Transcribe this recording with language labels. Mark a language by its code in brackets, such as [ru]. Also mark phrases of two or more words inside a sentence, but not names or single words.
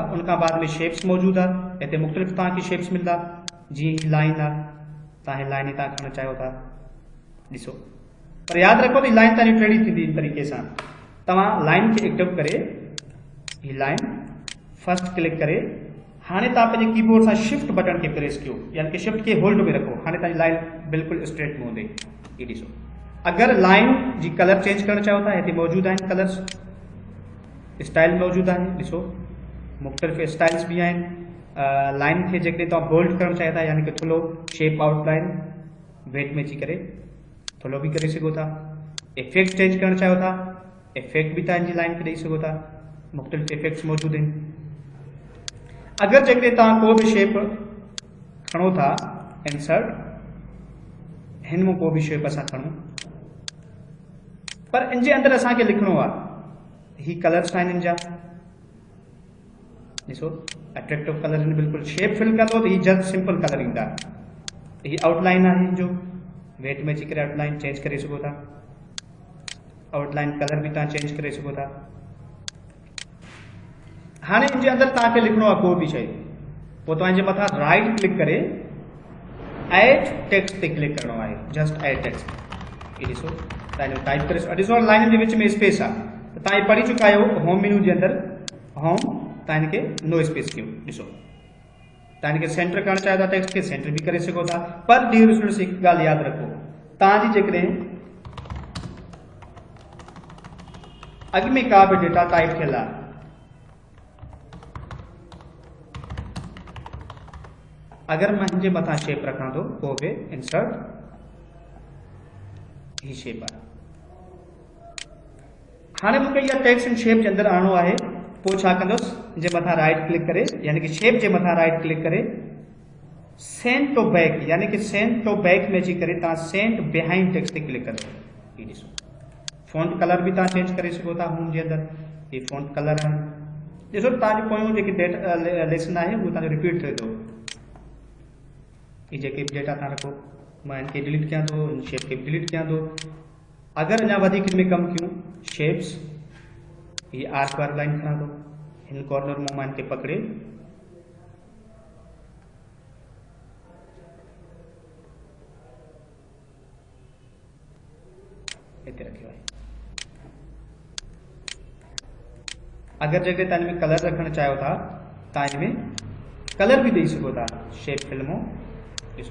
[sd] उनखां बाद में शेप्स मौजूदु आहे, हिते मुख़्तलिफ़ तव्हांखे शेप्स मिलंदा, जीअं ही लाइन आहे, तव्हां ही लाइन ही तव्हां खणणु चाहियो था, ॾिसो। पर यादि रखो त लाइन तव्हांजी टेढ़ी थींदी इन तरीक़े सां। तव्हां लाइन खे एक्टिव करे, ही लाइन फर्स्ट क्लिक करे, हाणे तव्हां पंहिंजे कीबोर्ड सां [en] shift button [sd] खे प्रेस कयो, यानी कि शिफ्ट खे होल्ड में रखो, हाणे तव्हांजी लाइन बिल्कुलु स्ट्रेट में हूंदी। ये ॾिसो। अगर लाइन जी कलर चेंज करणु चाहियो था, हिते मौजूदु आहिनि कलर्स, स्टाइल मौजूदु आहे, ॾिसो मुख़्तलिफ़ स्टाइल्स भी आहिनि। लाइन खे जेकॾहिं तव्हां बोल्ड करणु चाहियो था, यानी कि थुल्हो [en] shape outline weight [sd] में अची करे थुल्हो भी करे सघो था। इफेक्ट चेंज करणु चाहियो था, इफेक्ट भी तव्हांजी लाइन खे ॾेई सघो था, मुख़्तलिफ़ इफेक्ट्स मौजूदु आहिनि। अगर जेकॾहिं तव्हां को भी शेप खणो था, इंसर्ट, हिन में को भी शेप असां खणूं, पर इन जे अंदरि असांखे लिखणो आहे, ही कलर्स आहिनि इन जा, ॾिसो [en] attractive colour in, [sd] बिल्कुलु [en] shape fill [sd] कंदो त ही [en] just simple colour [sd] ईंदा। ही आउटलाइन आहे हिन जो, वेट में अची करे आउटलाइन चेंज करे सघो था, आउटलाइन कलर भी तव्हां चेंज करे सघो था। हाणे इन जे अंदरि तव्हांखे लिखणो आहे को भी शइ, पोइ तव्हांजे मथां [en] right click [sd] करे [en] add text [sd] ते क्लिक करणो आहे, [en] just add text. [sd] ये ॾिसो तव्हां टाइप करे, ॾिसो लाइन जे विच में स्पेस आहे, त तव्हां पढ़ी चुका आहियो [en] home menu [sd] जे अंदरि, होम तव्हां हिनखे [en] no space [sd] कयो, ॾिसो तव्हां हिनखे सेंटर करणु चाहियो था, टेक्स्ट खे सेंटर भी करे सघो था। पर [en] dear students [sd] हिकु ॻाल्हि यादि रखो, तव्हांजी जेकॾहिं अॻ में का भी [en] data type [sd] थियल आहे, अगर मैं हिनजे मथां शेप रखां तो पोइ बि इंसर्ट ही शेप आहे। हाणे मूंखे इहा [en] text and shape [sd] जे अंदर आणो आहे, पोइ छा कंदुसि, जे मथां [en] right click [sd] करे, यानी कि शेप जे मथां [en] right click [sd] करे [en] send to back, [sd] यानी कि [en] send to back [sd] में अची करे तव्हां [en] send behind text [sd] ते क्लिक कंदो। ही ॾिसो [en] font colour [sd] भी तव्हां चेंज करे सघो था होम जे अंदर, ही [en] font colour [sd] आहे। ॾिसो तव्हांजो पोयों जेकी लेसन आहे उहो तव्हांजो रिपीट थिए थो। ये जेके डेटा तव्हां रखो, मां इनके डिलीट कयां थो, इन शेप के डिलीट कयां थो। अगर अञा वधीक इनमें कम कयूं, शेप्स, ये [en] arc war line [sd] खणा थो, इन कॉर्नर में मां इनके पकड़े हिते रखियो आहे। अगर जगह तव्हां इनमें कलर रखण चाहियो था, तव्हां इनमें कलर भी ॾेई सघो था, शेप फिल्मों ॾिसो।